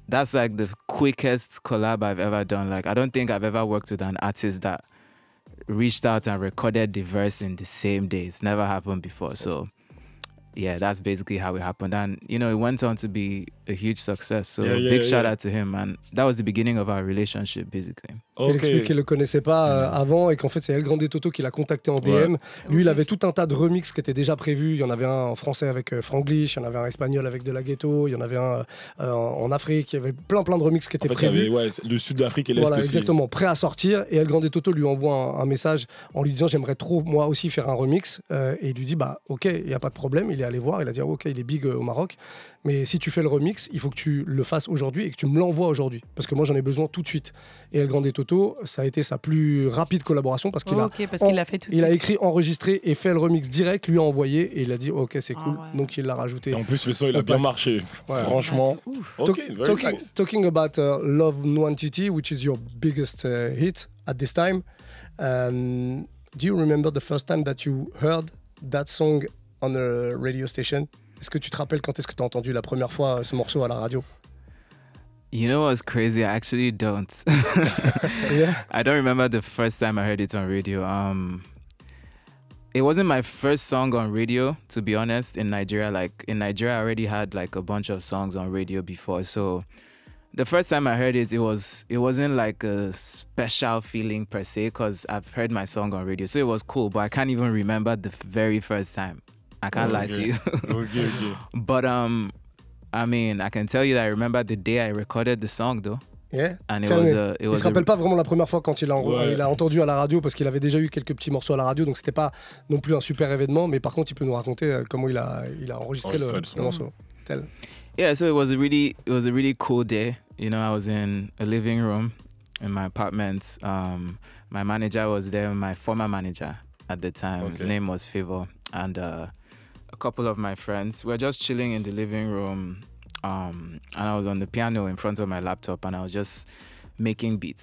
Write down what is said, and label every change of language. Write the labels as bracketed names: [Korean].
[English] That's like the quickest collab I've ever done. Like, I don't think I've ever worked with an artist that reached out and recorded the verse in the same day. It's never happened before. So yeah, that's basically how it happened. And, you know, it went on to be a huge success. So big shout out to him. And that was the beginning of our relationship, basically. [French] Il explique qu'il ne le connaissait pas avant et qu'en fait, c'est ElGrande Toto qui l'a contacté en DM. Lui, il avait tout un tas de remixes qui étaient déjà prévus. Il y en avait un en français avec Franglish, il y en avait un espagnol avec De La Ghetto, il y en avait un en Afrique. Il y avait plein de remixes qui étaient prévus. Il y avait, le sud d'Afrique et l'Est aussi. Exactement, prêt à sortir. Et ElGrande Toto lui envoie un message en lui disant « J'aimerais trop, moi aussi, faire un remix. » Et il lui dit « Bah, ok, il n'y a pas de problème. » Il est allé voir, il a dit « Ok, il est big au Maroc. Mais si tu fais le remix, il faut que tu le fasses aujourd'hui et que tu me l'envoies aujourd'hui. Parce que moi, j'en ai besoin tout de suite. » Et ElGrande Toto, ça a été sa plus rapide collaboration parce qu'il a fait tout de il a suite. écrit, enregistré et fait le remix direct, lui a envoyé et il a dit ok, c'est cool. Donc il l'a rajouté. Et en plus, le son, il a bien marché. Franchement. [English] Talking about Love Nwantiti, which is your biggest hit at this time. Do you remember the first time that you heard that song on a radio station? [French] Est-ce que tu te rappelles quand est-ce que tu as entendu la première fois ce morceau à la radio? [English] You know what's crazy? I actually don't. I don't remember the first time I heard it on radio. It wasn't my first song on radio, to be honest, in Nigeria. Like, in Nigeria, I already had like a bunch of songs on radio before. So the first time I heard it, it wasn't like a special feeling per se, because I've heard my song on radio. So it was cool, but I can't even remember the very first time. I can't lie to you. But I mean, I can tell you that I remember the day I recorded the song, though. Yeah. And [French] il ne se rappelle pas vraiment la première fois quand il a entendu à la radio, parce qu'il avait déjà eu quelques petits morceaux à la radio, donc c'était pas non plus un super événement, mais par contre il peut nous raconter comment il a enregistré le morceau. [English] Yeah, so it was a really cool day. You know, I was in a living room in my apartment. My manager was there, my former manager at the time. His name was Favor, and a couple of my friends. We were just chilling in the living room, and I was on the piano in front of my laptop, and I was just making beats.